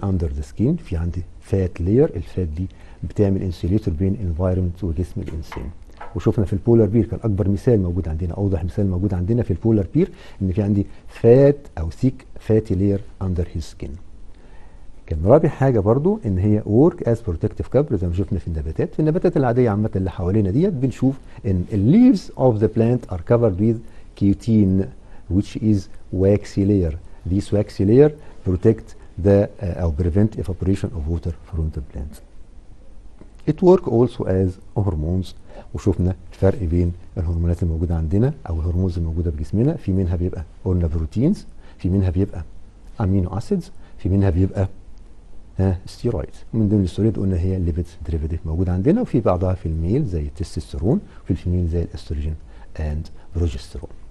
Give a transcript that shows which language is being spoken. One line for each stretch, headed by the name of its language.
Arabic: اندر ذا سكين في عندي فات لاير، الفات دي بتعمل انسوليتور بين انفايرمنت وجسم الانسان. وشفنا في البولار بير كان اكبر مثال موجود عندنا، اوضح مثال موجود عندنا في البولار بير، ان في عندي فات او ثيك فاتي لاير اندر هيز سكين. كان رابع حاجه برضو ان هي
English: work as protective cover
Arabic: زي ما شفنا في النباتات. في النباتات العاديه عامه اللي حوالينا ديت بنشوف ان
English: leaves of the plant are covered with cutin which is waxy layer. This waxy layer protect the or prevent evaporation of water from the plant. It work also as hormones.
Arabic: وشفنا الفرق بين الهرمونات الموجوده عندنا او الهرمونز الموجوده في جسمنا. في منها بيبقى قلنا بروتينز، في منها بيبقى امينو اسيدز، في منها بيبقى ستيرويد. من ضمن الستيرويد قلنا هي الليبيد ديريفيتيف موجود عندنا، وفي بعضها في الميل زي التستوستيرون، وفي الفيميل زي الاستروجين اند بروجستيرون.